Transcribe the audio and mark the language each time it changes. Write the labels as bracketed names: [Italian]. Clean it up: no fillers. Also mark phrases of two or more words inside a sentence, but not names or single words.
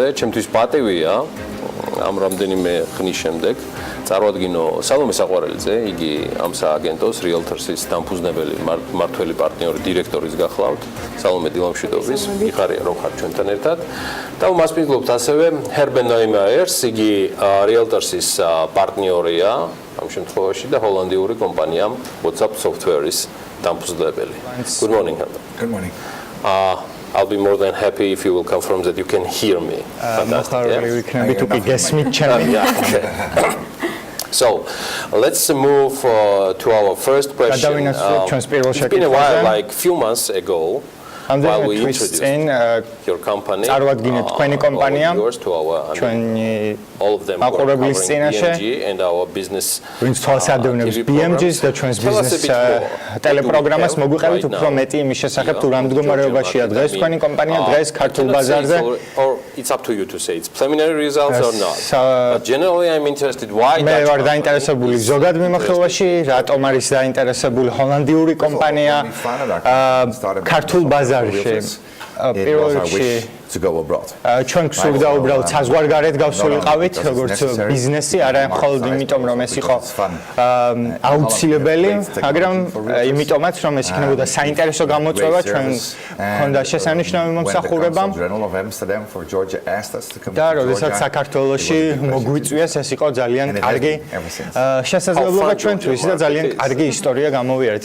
[Georgian] ჩემთვის პატივია ამ რამდენიმე ხნის შემდეგ წარვადგინო სალომე საყვარელიძე, იგი ამ სააგენტოს Realtors-ის დამფუძნებელი მმართველი პარტნიორი დირექტორის გახლავთ. სალომე დილამშვიდობის, მიხარია რომ ხართ ჩვენთან ერთად. და ვმასპინძლობთ ასევე ჰერბენ ნოიმაიერს, იგი Realtors-ის პარტნიორია ამ შემთხვევაში და ჰოლანდიური კომპანია WhatsApp Software-ის დამფუძნებელი. [English] Good morning, Herben. Good morning. I'll be more than happy if you will confirm that you can hear me. So, let's move to our first question. It's been a while, like few months ago, while we introduced your company, yours to our, all of them covering BMG and our business TV [Georgian] BMG-ს და ჩვენს ბიზნეს ტელეპროგრამას მოგვიყევით უფრო მეტი იმის შესახებ თუ რამ მდგომარეობაშია დღეს თქვენი კომპანია დღეს ქართულ ბაზარზე. [English] It's up to you to say it's preliminary results or not. But generally I'm interested why [Georgian] მე ვარ დაინტერესებული ზოგად მიმოხილვაში, რატომ არის დაინტერესებული ჰოლანდიური კომპანია ქართულ ბაზარში. პირველ რიგში ჩვენ გვსურდა უბრალოდ საზღვარგარეთ გავსულიყავით როგორც ბიზნესი, არა მხოლოდ იმიტომ რომ ეს იყო აუცილებელი, მაგრამ იმიტომაც რომ ეს იქნებოდა საინტერესო გამოწვევა ჩვენ მქონდა შესანიშნავი მომსახურებამ და როდესაც საქართველოში მოგვიწვიეს ეს იყო ძალიან კარგი შესაძლებლობა ჩვენთვის და ძალიან კარგი ისტორია გამოვიარეთ.